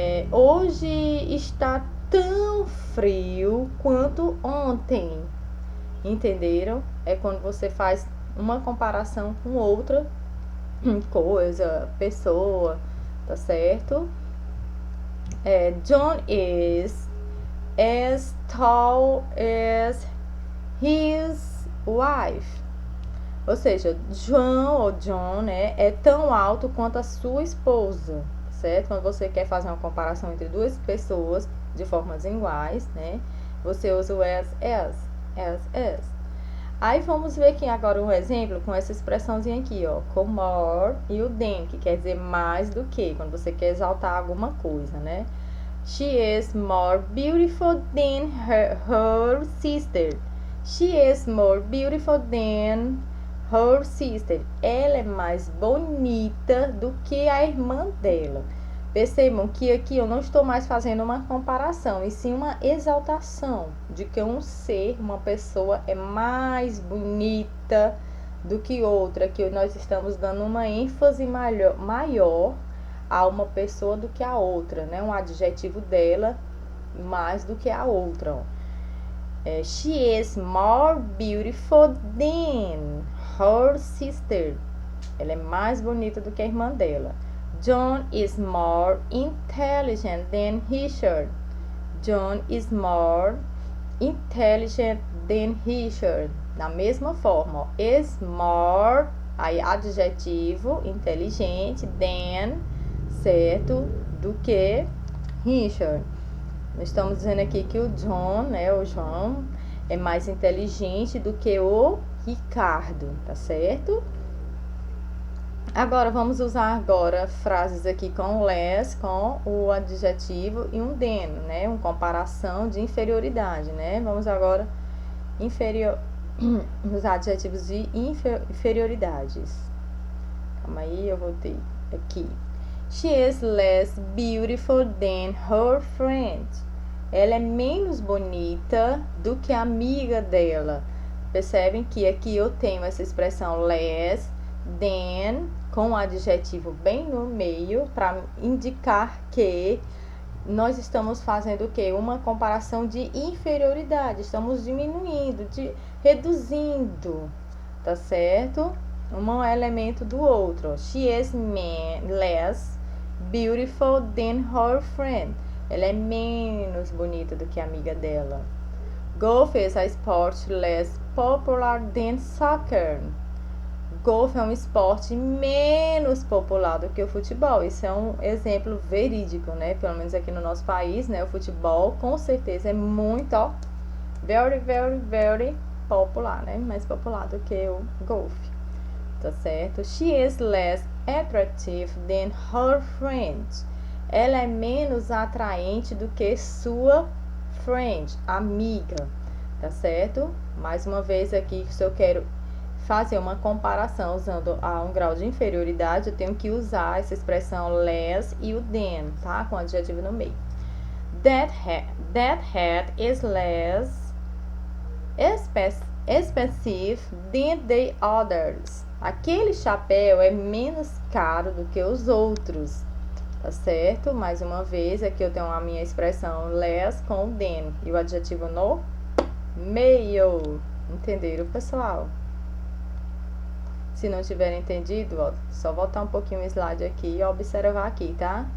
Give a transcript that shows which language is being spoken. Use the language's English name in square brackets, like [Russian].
[Portuguese] Hoje está tão frio quanto ontem. Entenderam? É quando você faz uma comparação com outra coisa, pessoa, tá certo? [English] John is as tall as his wife. [Portuguese] Ou seja, João ou John, né, é tão alto quanto a sua esposa, certo? Quando você quer fazer uma comparação entre duas pessoas de formas iguais, né, você usa o as. Aí vamos ver aqui agora um exemplo com essa expressãozinha aqui, com more e o than, que quer dizer mais do que, quando você quer exaltar alguma coisa, né? [English] She is more beautiful than her sister. She is more beautiful than her sister. [Portuguese] Ela é mais bonita do que a irmã dela. Percebam que aqui eu não estou mais fazendo uma comparação, e sim uma exaltação de que um ser, uma pessoa é mais bonita do que outra, que nós estamos dando uma ênfase maior a uma pessoa do que a outra, né? Um adjetivo dela mais do que a outra. [English] She is more beautiful than her sister. [Portuguese] Ela é mais bonita do que a irmã dela. [English] John is more intelligent than Richard. John is more intelligent than Richard. [Portuguese] Da mesma forma, is more, aí adjetivo, inteligente, than, certo, do que Richard. Nós estamos dizendo aqui que o John, né, o João, é mais inteligente do que o Ricardo, tá certo? Agora, vamos usar agora frases aqui com less, com o adjetivo e um than, né? Uma comparação de inferioridade, né? Vamos agora usar adjetivos de inferioridades. Calma aí, eu voltei aqui. [English] She is less beautiful than her friend. [Portuguese] Ela é menos bonita do que a amiga dela. Percebem que aqui eu tenho essa expressão less than com o adjetivo bem no meio para indicar que nós estamos fazendo o quê? Uma comparação de inferioridade. Estamos diminuindo, reduzindo, tá certo? Um elemento do outro. [English] She is less beautiful than her friend. [Portuguese] Ela é menos bonita do que a amiga dela. [English] Golf is a sport less popular than soccer. [Portuguese] golfe é um esporte menos popular do que o futebol. Isso é um exemplo verídico, né? Pelo menos aqui no nosso país, né? O futebol com certeza é muito, ó, [English] very, very, very popular, [Portuguese] né? Mais popular do que o golfe, tá certo? [English] She is less attractive than her friend. [Portuguese] Ela é menos atraente do que sua friend, amiga, tá certo? Mais uma vez aqui, se eu quero fazer uma comparação usando um grau de inferioridade, eu tenho que usar essa expressão less e o than, tá? Com adjetivo no meio. [English] That hat is less expensive than the others. [Portuguese] Aquele chapéu é menos caro do que os outros, tá certo? Mais uma vez, aqui eu tenho a minha expressão less com o than e o adjetivo no meio. Entenderam, pessoal? Se não tiver entendido, ó, só voltar um pouquinho o slide aqui e observar aqui, tá?